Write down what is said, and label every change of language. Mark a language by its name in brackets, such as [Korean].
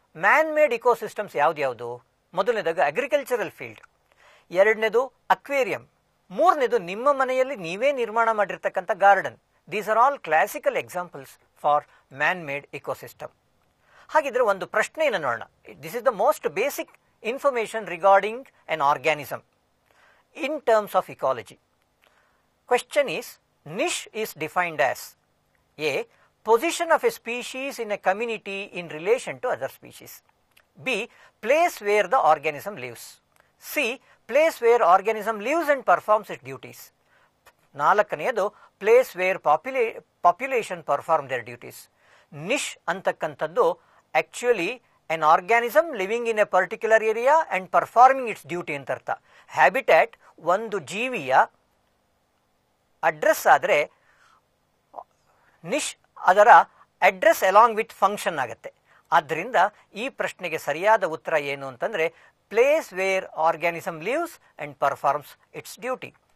[Kannada] Man made ecosystems ಯಾವ್ದ್ಯಾವುದು? ಮೊದಲನೇದಾಗ agricultural field, ಎರಡನೇದು aquarium, ಮೂರನೇದು ನಿಮ್ಮ ಮನೆಯಲ್ಲಿ ನೀವೇ ನಿರ್ಮಾಣ ಮಾಡಿರ್ತಕ್ಕಂಥ garden. [English] These are all classical examples for man made ecosystem. [Kannada] ಹಾಗಿದ್ರೆ ಒಂದು ಪ್ರಶ್ನೆಯನ್ನು ನೋಡೋಣ. [English] This is the most basic information regarding an organism in terms of ecology. Question is, niche is defined as A. Position of a species in a community in relation to other species. B. Place where the organism lives. C. Place where organism lives and performs its duties. ನಾಲ್ಕನೆಯದು place where population perform their duties. Niche [Kannada] ಅಂತಕ್ಕಂಥದ್ದು [English] actually an organism living in a particular area and performing its duty [Kannada] ಅಂತ ಅರ್ಥ. Habitat ಒಂದು ಜೀವಿಯ address ಆದರೆ ನಿಶ್ ಅದರ address [English] along with function [Kannada] ಆಗುತ್ತೆ. ಆದ್ದರಿಂದ ಈ ಪ್ರಶ್ನೆಗೆ ಸರಿಯಾದ ಉತ್ತರ ಏನು ಅಂತಂದರೆ [English] Place where organism lives and performs its duty.